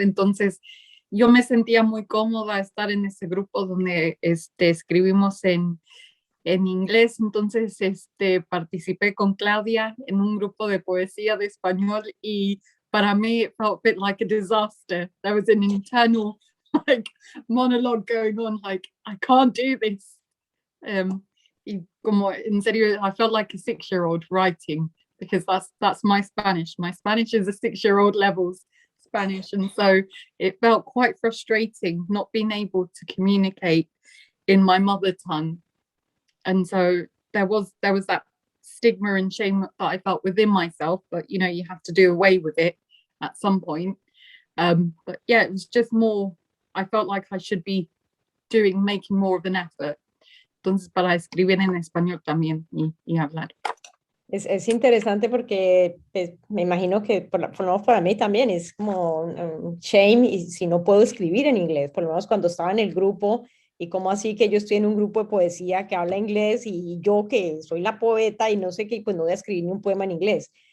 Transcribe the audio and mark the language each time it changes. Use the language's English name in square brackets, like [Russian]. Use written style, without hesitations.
[Spanish] Entonces yo me sentía muy cómoda estar en ese grupo donde escribimos en inglés. Entonces participé con Claudia en un grupo de poesía de español y para mí [English] it felt a bit like a disaster. There was an internal like monologue going on, like I can't do this. [Spanish] Y como en serio, [English] I felt like a 6-year-old writing, because that's my Spanish. My Spanish is a 6-year-old levels Spanish, and so it felt quite frustrating not being able to communicate in my mother tongue. And so there was that stigma and shame that I felt within myself, but you know, you have to do away with it at some point. But yeah, it was just more, I felt like I should be making more of an effort. [Spanish] Entonces, para escribir en español también y hablar. Es interesante porque pues, me imagino que por lo menos para mí también es como un shame y si no puedo escribir en inglés, por lo menos cuando estaba en el grupo y como así que yo estoy en un grupo de poesía que habla inglés y yo que soy la poeta y no sé qué, pues no voy a escribir ni un poema en inglés.